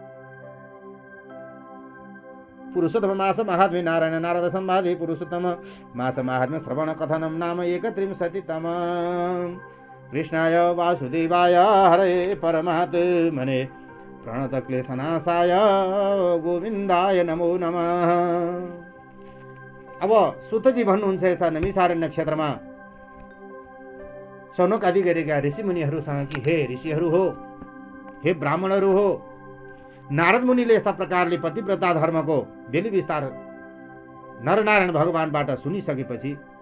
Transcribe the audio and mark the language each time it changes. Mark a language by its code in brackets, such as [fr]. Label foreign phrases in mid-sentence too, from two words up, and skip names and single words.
[sa] पुरुषोत्तम मास महात्म्य नारायण नारद संवादे पुरुषोत्तम मास महात्म्य श्रवण कथनम नाम 31तम कृष्णाय वासुदेवाय हरे परमात्मने प्रणत क्लेशनाशाय गोविन्दाय नमो नमः। [ne] अब सुतजी भन्नुहुन्छ यस्ता नैमिषारण्य क्षेत्रमा शौनक आदि गरेका ऋषिमुनिहरूसँग कि हे ऋषिहरू हो, हे ब्राह्मणहरू हो, नारद मुनिले यस्ता प्रकारले पतिव्रता धर्मको बेली विस्तार नरनारायण भगवानबाट सुनिसकेपछि